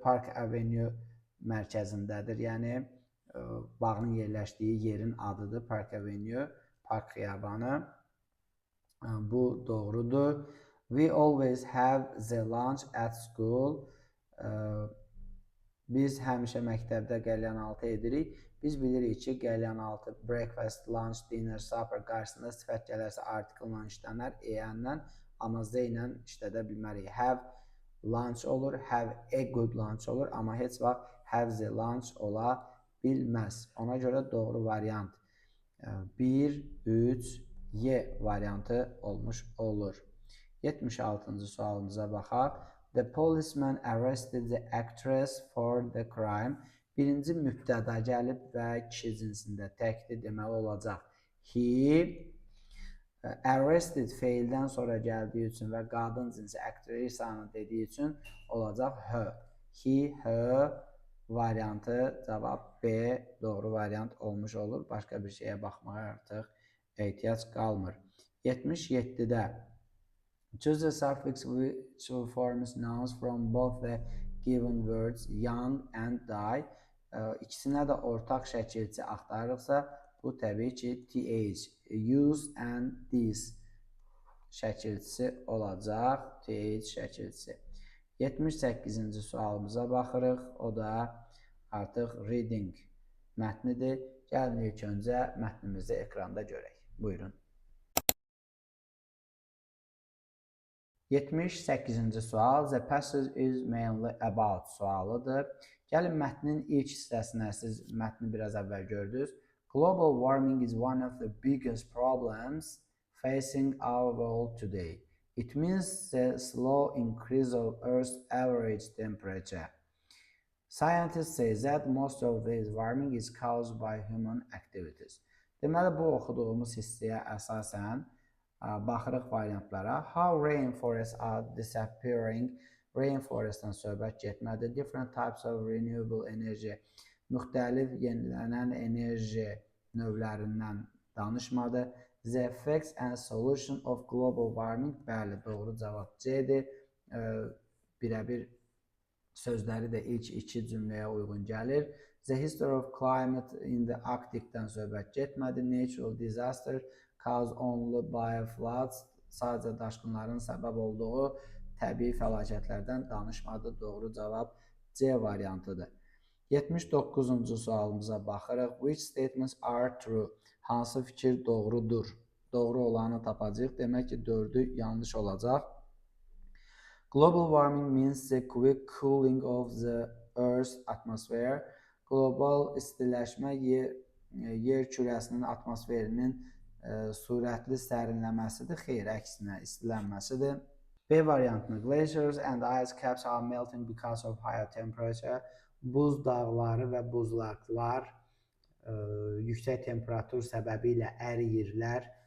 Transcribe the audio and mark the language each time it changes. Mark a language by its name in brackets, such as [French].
[Azerbaijani] Park Avenue mərkəzindədir. Yəni, bağın yerləşdiyi yerin adıdır Park Avenue, Park xiyabanı. Bu doğrudur. [English] We always have the lunch at school. [Azerbaijani] Biz həmişə məktəbdə qəlyanaltı edirik. Biz bilirik ki, qəlyanaltı [English] breakfast, lunch, dinner, supper [Azerbaijani] qarşısında sifət gələrsə artikılla işlənər, EN-lə, amma Z ilə işlədə bilmərik. [English] Have lunch [Azerbaijani] olur, [English] have a good lunch olur, [Azerbaijani] amma heç vaxt [English] have the lunch [Azerbaijani] ola bilməz. Ona görə doğru variant 1, 3, Y variantı olmuş olur. 76-cı sualımıza baxaq. [English] The policeman arrested the actress for the crime. [Azerbaijani] Birinci mübtəda gəlib və kişi cinsində təkdir deməli olacaq. He arrested feildən sonra gəldiyi üçün və qadın cinsi aktrisanı dediyi üçün olacaq her. He, her variantı cavab B doğru variant olmuş olur. Başqa bir şeyə baxmağa artıq ehtiyac qalmır. [English] 77-də choose the suffix which forms nouns from both the given words young and die. [Azerbaijani] İkisinə də ortaq şəkilçi axtarırıqsa, bu təbii ki, th, use and this şəkilçisi olacaq. Th şəkilçisi. 78-ci sualımıza baxırıq. O da artıq reading mətnidir. Gəlin ilk öncə mətnimizi ekranda görək. Buyurun. 78-ci sual. [English] The passage is mainly about [Azerbaijani] sualıdır. Gəlin mətnin ilk hissəsinə, siz mətni biraz əvvəl gördünüz. [English] Global warming is one of the biggest problems facing our world today. It means the slow increase of Earth's average temperature. Scientists say that most of this warming is caused by human activities. [Azerbaijani] Deməli, bu oxuduğumuz hissəyə əsasən baxırıq variantlara. [English] How rainforests are disappearing. [Azerbaijani] Rainforestdən söhbət getmədi. [English] Different types of renewable energy. [Azerbaijani] Müxtəlif yenilənən enerji növlərindən danışmadı. [English] The effects and solution of global warming. [Azerbaijani] Bəli, doğru cavab C-dir. Birəbir sözləri də ilk iki cümləyə uyğun gəlir. [English] The history of climate in the Arctic-dən [Azerbaijani] söhbət getmədi. [English] Natural disaster caused only by floods. [Azerbaijani] Sadəcə daşqınların səbəb olduğu təbii fəlakətlərdən danışmadı. Doğru cavab C variantıdır. 79-cu sualımıza baxırıq. [English] Which statements are true? [Azerbaijani] Hansı fikir doğrudur? Doğru olanı tapacağıq. Demək ki, 4-ü yanlış olacaq. [English] Global warming means the quick cooling of the Earth's atmosphere. [Azerbaijani] Global istiləşmə yer kürəsinin atmosferinin sürətli sərinləməsidir. Xeyr, əksinə istilənməsidir. B variantını [English] glaciers and ice caps are melting because of higher temperature. [Azerbaijani] Buz dağları və buzlaqlar yüksək temperatur səbəbilə əriyirlər.